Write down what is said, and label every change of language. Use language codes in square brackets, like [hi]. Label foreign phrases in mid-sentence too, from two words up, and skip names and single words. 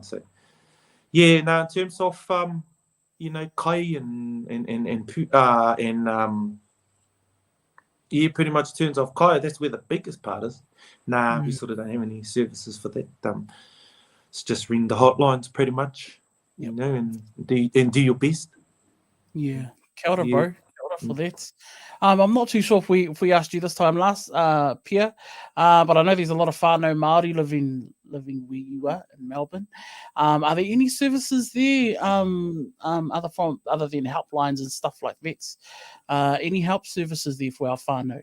[en] So in terms of kai and pretty much in terms of kai, that's where the biggest part is. We sort of don't have any services for that. It's just ring the hotlines pretty much, and do your best. Yeah. [mi] Kia ora, [en] bro. Kia for that. I'm not too sure if we asked you this time last, Pia, but I know there's a lot of [mi] whānau Māori [en] living where you are in Melbourne. Are there any services there, other than helplines and stuff like that? Any help services there for our whānau?